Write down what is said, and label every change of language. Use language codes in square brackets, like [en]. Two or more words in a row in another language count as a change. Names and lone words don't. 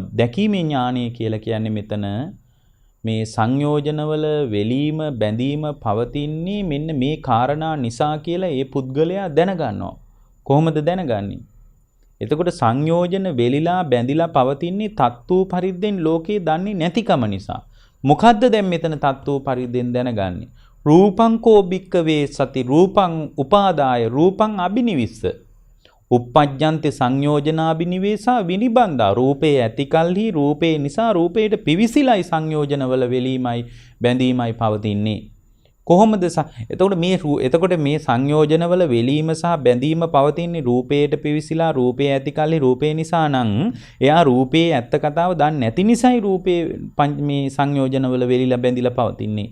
[si] දැකීමේ ඥානය කියලා කියන්නේ මෙතන මේ සංයෝජනවල වෙලීම බැඳීම පවතින්නේ මෙන්න මේ කාරණා නිසා කියලා ඒ පුද්ගලයා දැනගන්නවා. කොහොමද දැනගන්නේ? එතකොට සංයෝජන වෙලිලා බැඳිලා පවතින්නේ තත්තු පරිද්දෙන් ලෝකයේ දන්නේ නැතිකම නිසා. මොකද්ද දැන් මෙතන තත්තු පරිද්දෙන් දැනගන්නේ? [pi] රූපං කෝ භික්කවේ සති රූපං උපාදාය රූපං අබිනිවිස්ස uppajjante සංයෝජනාබිනිවේසා විනිබන්දා. [si] රූපේ ඇති කල්හි රූපේ නිසා රූපේට පිවිසිලයි සංයෝජනවල වෙලීමයි බැඳීමයි පවතින්නේ. කොහොමද එතකොට මේ සංයෝජනවල වෙලීම සහ බැඳීම පවතින්නේ රූපේට පිවිසිලා රූපේ ඇති කල්හි රූපේ නිසා නම් එයා රූපේ ඇත්ත කතාව දන්නේ නැති නිසායි රූපේ මේ සංයෝජනවල වෙලිලා බැඳිලා පවතින්නේ.